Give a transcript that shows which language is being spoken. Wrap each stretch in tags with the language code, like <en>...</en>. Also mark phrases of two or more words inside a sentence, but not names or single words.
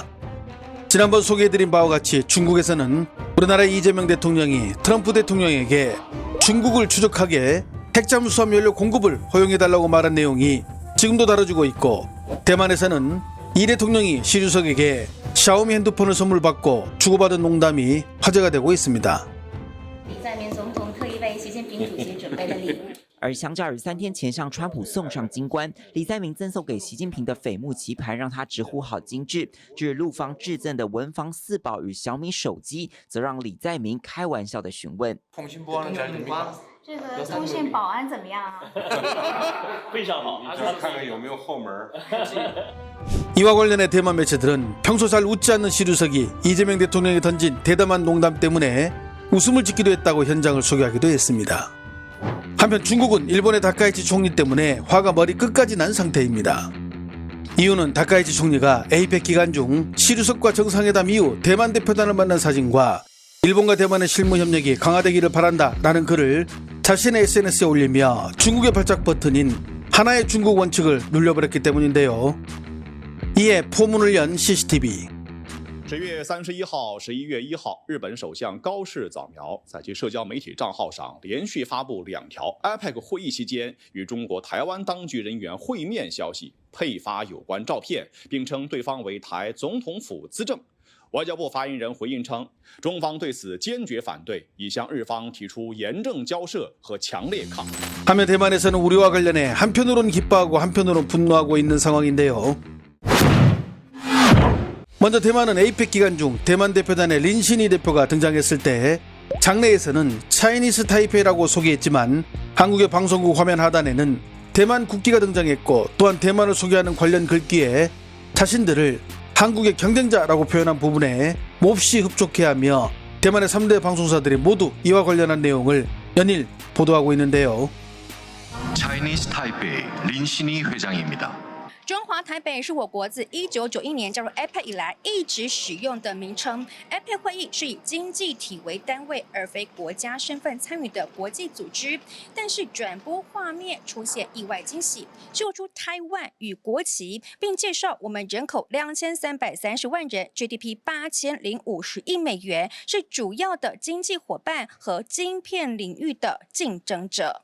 <ko>지난번 소개해드린 바와 같이 중국에서는 우리나라의 이재명 대통령이 트럼프 대통령에게 중국을 추적하게 핵잠수함 연료 공급을 허용해달라고 말한 내용이 지금도 다뤄지고 있고, 대만에서는 이 대통령이 시 주석에게 샤오미 핸드폰을 선물 받고 주고받은 농담이 화제가 되고 있습니다.</ko> <zh>而相较于3天前向川普送上金冠，李在明赠送给习近平的榧木棋盘让他直呼好精致。至于陆方致赠的文房四宝与小米手机，则让李在明开玩笑的询问：</zh> <ko>통신보안 잘 됩니까？</ko> <zh>这个通信保安怎么样啊？非常好，看看有没有后门。</zh> <ko>이와 관련해 대만 매체들은 평소 잘 웃지 않는 시 주석이 이재명 대통령이 던진 대담한 농담 때문에 웃음을 짓기도 했다고 현장을 소개하기도 했습니다. 한편 중국은 일본의 다카이치 총리 때문에 화가 머리 끝까지 난 상태입니다. 이유는 다카이치 총리가 에이펙 기간 중 시 주석과 정상회담 이후 대만 대표단을 만난 사진과 일본과 대만의 실무 협력이 강화되기를 바란다 라는 글을 자신의 SNS에 올리며 중국의 발작 버튼인 하나의 중국 원칙을 눌려버렸기 때문인데요. 이에 포문을 연 CCTV.</ko> <zh>10 月31号、11月1号，日本首相高市早苗在其社交媒体账号上连续发布2条 APEC 会议期间与中国台湾当局人员会面消息，配发有关照片，并称对方为台总统府资政。外交部发言人回应称，中方对此坚决反对，已向日方提出严正交涉和强烈抗议。</zh> <ko>하며 대만에서는 우리와 관련해 한편으로는 기뻐하고 한편으로는 분노하고 있는 상황인데요. 먼저 대만은 에이펙 기간 중 대만 대표단의 린신이 대표가 등장했을 때 장내에서는 차이니스 타이페이라고 소개했지만 한국의 방송국 화면 하단에는 대만 국기가 등장했고, 또한 대만을 소개하는 관련 글귀에 자신들을 한국의 경쟁자라고 표현한 부분에 몹시 흡족해하며 대만의 3대 방송사들이 모두 이와 관련한 내용을 연일 보도하고 있는데요. 차이니스 타이페이 린신이 회장입니다.</ko> <zh>中华台北是我国自1991年加入 APEC 以来一直使用的名称。APEC 会议是以经济体为单位，而非国家身份参与的国际组织。但是转播画面出现意外惊喜，秀出台湾与国旗，并介绍我们人口2330万人 ，GDP 8050亿美元，是主要的经济伙伴和晶片领域的竞争者。</zh>